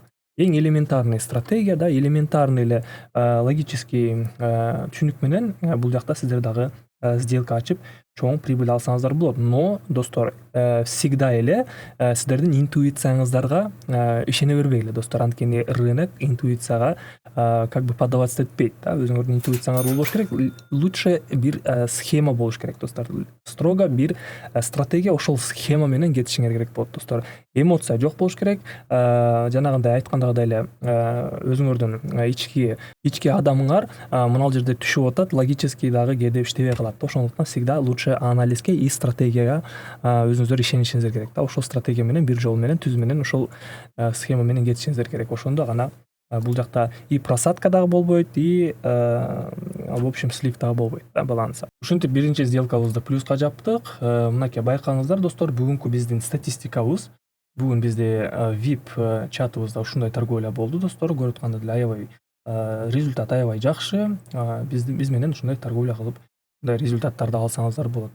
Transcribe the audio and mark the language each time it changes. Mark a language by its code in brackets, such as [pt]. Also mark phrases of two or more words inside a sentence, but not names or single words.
[ky] Эң элементарный стратегия да, элементарный эле логический түшүнүк менен бул жакта сиздер дагы сделка ачып чоң прибыль алсаңыздар болот. Но достор, всегда эле сиздердин интуицияңыздарга ишене бербегиле достор. Анткени рынок интуицияга [ru] как бы поддаваться [ky] этпейт да. Өзүңөрдүн интуицияңар болбош керек. Лучше бир схема болуш керек достор. Строго бир стратегия, ошол схема менен кетишиңер керек болот достор. Эмоция жок болуш керек. Жанагындай айткандагыдай эле өзүңөрдүн ички адамыңар мына жерде түшүп атат, логический дагы кээде иштебей калат. Ошондуктан [ru] всегда лучше [ky] анализге и стратегияга өзүңүздөр ишенишиңиздер керек да. Ошол стратегия менен бир жол менен түз менен ошол схема менен кетишиңиздер керек. Ошондо гана бул жакта [ru] и просадка [ky] дагы болбойт, [ru] и в общем слив [ky] дагы болбойт да, баланса. Ушинтип биринчи сделкабызды плюска жаптык. Мынакей байкаңыздар достор, бүгүнкү биздин статистикабыз. Бүгүн бизде VIP чатыбызда ушундай торговля болду достор. Көрүп аткандай деле аябай результат аябай жакшы. Биз менен ушундай торговля кылып мындай результаттарды алсаңыздар болот.